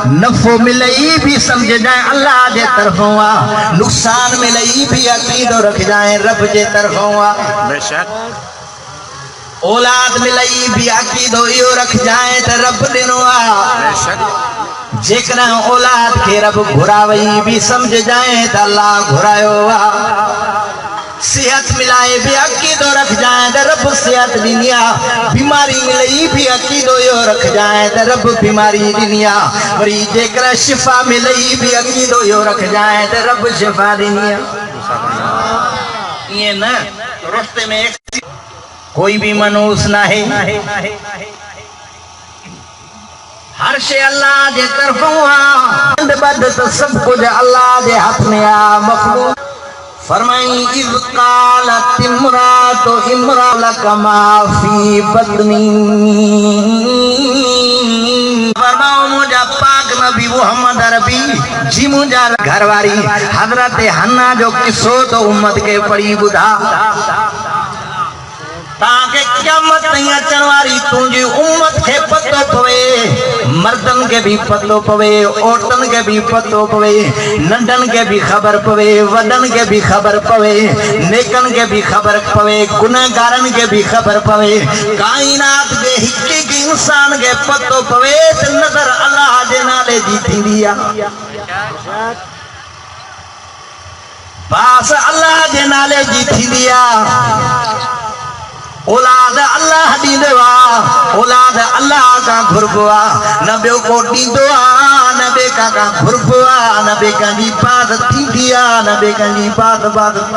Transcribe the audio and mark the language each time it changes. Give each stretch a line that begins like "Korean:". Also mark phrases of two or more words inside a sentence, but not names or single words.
Sindhi: नफो मिलई भी समझ जाए अल्लाह जे तरफों आ, नुकसान मिलई भी अकीदो रख जाए रब जे तरफों आ। बेशक औलाद मिलई भी अकीदो इहो रख जाए त रब ॾिनो आ। बेशक जेकरा औलाद के रब घुरावई भी समझ जाए त अल्लाह घुरायो आ। सेहत मिलाए भी अकीदो रख जाए त रब सेहत ॾिनी आ। बीमारी मिलई भी अकीदो इहो रख जाए त रब बीमारी ॾिनी आ। वरी जेकरा शिफा मिलई भी अकीदो इहो रख जाए त रब शिफा ॾिनी आ। ये न रस्ते में एक कोई भी मनूस ना है, हर शे अल्लाह जे तरफों आ। बद तो सब कुछ अल्लाह जे हाथ में आ। मखलूक फरमाई
Arabic: إذ قالت امرأة إمرالك ما في بطني,
Sindhi: फरमाओ मुझा पाक नबी मोहम्मद अरबी जी मुझा घरवारी हजरत हन्ना जो किस्सो तो उम्मत के पढ़ी ॿुधा ताके क़यामत ताईं अचण वारी तुंहिंजी उम्मत खे पतो पवे। मर्दन के भी पतो पवे, औरतन के भी पतो पवे, नंढन के भी खबर पवे, वडन के भी खबर पवे, नेकन के भी खबर पवे, गुनहगारन के भी खबर पवे। कायनात के हिक हिक इंसान के पतो पवे त नज़र अल्लाह जे नाले जी थींदी आहे। बास अल्लाह जे नाले जी थींदी आहे। औलाद अल्लाह ॾींदो आ, औलाद अल्लाह का घुरबो आ, न ॿियो को ॾींदो आ, न ॿिए का घुरबो आ, न ॿिए कंहिंजी बात थींदी आ, न ॿिए कंहिंजी बात।